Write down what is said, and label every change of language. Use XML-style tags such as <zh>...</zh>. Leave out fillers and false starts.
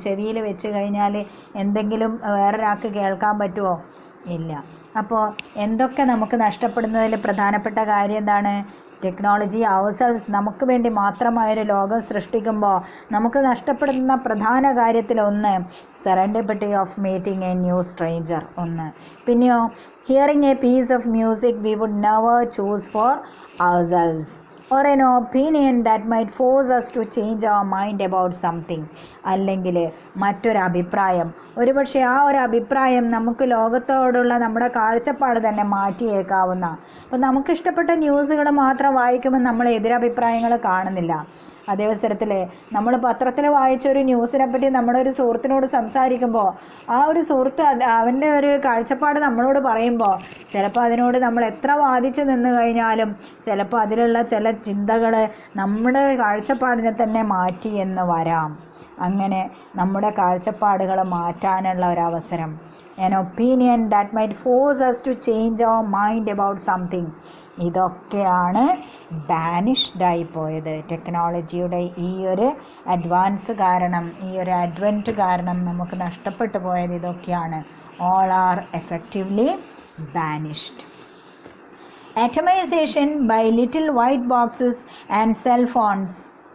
<ml>ചെവിയിൽ വെച്ച് കഴിഞ്ഞാൽ എന്തെങ്കിലും വേറൊരാൾക്ക് കേൾക്കാൻ പറ്റുമോ? ഇല്ല. അപ്പോൾ എന്തൊക്കെ നമുക്ക് നഷ്ടപ്പെടുന്നതിൽ പ്രധാനപ്പെട്ട കാര്യം എന്താണ്? ടെക്നോളജി അവർസെൽവ്സ് നമുക്ക് വേണ്ടി മാത്രമായൊരു ലോകം സൃഷ്ടിക്കുമ്പോൾ നമുക്ക് നഷ്ടപ്പെടുന്ന പ്രധാന കാര്യത്തിലൊന്ന്</ml> <en>serendipity of meeting a new stranger,</en> <ml>ഒന്ന്.</ml> <en>പിന്നെയോ hearing a piece of music we would never choose for ourselves or an opinion that might force us to change our mind about something.</en> <ml>അല്ലെങ്കിൽ മറ്റൊരു അഭിപ്രായം, ഒരുപക്ഷെ ആ ഒരു അഭിപ്രായം നമുക്ക് ലോകത്തോടുള്ള നമ്മുടെ കാഴ്ചപ്പാട് തന്നെ മാറ്റിയേക്കാവുന്ന. അപ്പോൾ നമുക്കിഷ്ടപ്പെട്ട ന്യൂസുകൾ മാത്രം വായിക്കുമ്പോൾ നമ്മൾ എതിരഭിപ്രായങ്ങൾ കാണുന്നില്ല. അതേ അവസരത്തിൽ നമ്മൾ പത്രത്തിൽ വായിച്ചൊരു ന്യൂസിനെ പറ്റി നമ്മുടെ ഒരു സുഹൃത്തിനോട് സംസാരിക്കുമ്പോൾ ആ ഒരു സുഹൃത്ത് അവൻ്റെ ഒരു കാഴ്ചപ്പാട് നമ്മളോട് പറയുമ്പോൾ ചിലപ്പോൾ അതിനോട് നമ്മൾ എത്ര വാദിച്ച് നിന്ന് കഴിഞ്ഞാലും ചിലപ്പോൾ അതിലുള്ള ചില ചിന്തകൾ നമ്മുടെ കാഴ്ചപ്പാടിനെ തന്നെ മാറ്റി എന്ന് വരാം. അങ്ങനെ നമ്മുടെ കാഴ്ചപ്പാടുകൾ മാറ്റാനുള്ള ഒരവസരം,</ml> <en>an opinion that might force us to change our mind about something.</en> <ml>ഇതൊക്കെയാണ് ബാനിഷ്ഡായി പോയത്. ടെക്നോളജിയുടെ ഈ ഒരു അഡ്വാൻസ് കാരണം, ഈ ഒരു അഡ്വൻറ്റ് കാരണം നമുക്ക് നഷ്ടപ്പെട്ടു പോയത് ഇതൊക്കെയാണ്.</ml> <en>All are effectively banished. Atomisation by little white boxes and cell phones.</en>